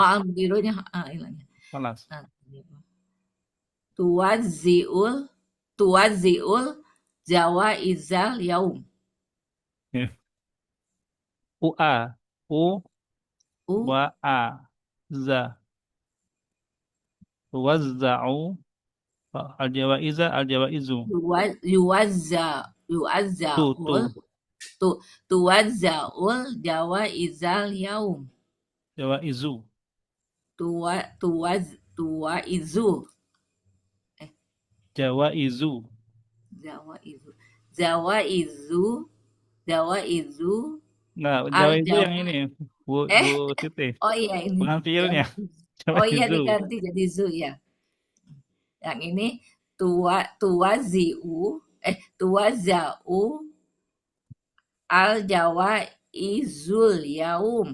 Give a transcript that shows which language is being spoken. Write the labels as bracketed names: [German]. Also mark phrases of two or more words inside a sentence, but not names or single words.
[Indonesian] mudirunya hilangnya. Kholas. [Arabic] توزع الجوائز اليوم. U-A. U. U Wa A. Za. Wazza'u. الجوائز. الجوائز. تُ. توزع الجوائز اليوم. Jawaizu. Tuwaizu Jawaizu. zawaizu [Indonesian] Nah, al jawaizu yang jawa ini. Bu Siti. oh iya ini Bukan fiilnya. oh iya Jawaizu. diganti jadi zu ya. Yang ini [Arabic] توزع الجوائز اليوم.